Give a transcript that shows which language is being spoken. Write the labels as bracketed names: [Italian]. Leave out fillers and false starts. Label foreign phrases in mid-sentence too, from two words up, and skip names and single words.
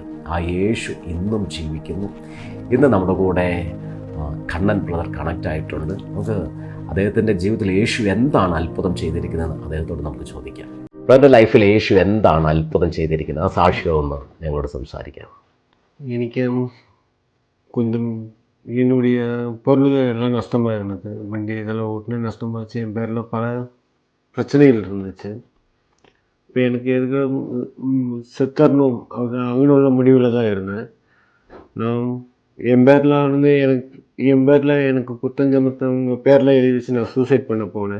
[Malayalam] ആ യേശു ഇന്നും ജീവിക്കുന്നു. ഇന്ന് നമ്മുടെ കൂടെ കണ്ണൻ ബ്രദർ കണക്റ്റ് ആയിട്ടുണ്ട്. നമുക്ക് അദ്ദേഹത്തിൻ്റെ ജീവിതത്തിൽ യേശു എന്താണ് അത്ഭുതം ചെയ്തിരിക്കുന്നതെന്ന് അദ്ദേഹത്തോട് നമുക്ക് ചോദിക്കാം. ബ്രദറിൻ്റെ ലൈഫിൽ യേശു എന്താണ് അത്ഭുതം ചെയ്തിരിക്കുന്നത്? ആ സാക്ഷ്യമൊന്ന് ഞങ്ങളോട് സംസാരിക്കാം. [Tamil] എനിക്ക് கொஞ்சம் என்னுடைய பொருள்கள் எல்லாம் நஷ்டமாக இருந்தது. வண்டி இதெல்லாம் ஓட்டுனே நஷ்டமாச்சு. என் பேரில் பல பிரச்சனைகள் இருந்துச்சு. இப்போ எனக்கு எதுக்கு செத்தரணும் அவங்களோட முடிவில் தான் இருந்தேன். நான் என் பேரில் எனக்கு குத்தஞ்சமத்தவங்க பேரில் எழுதி வச்சு நான் சூசைட் பண்ண போனேன்.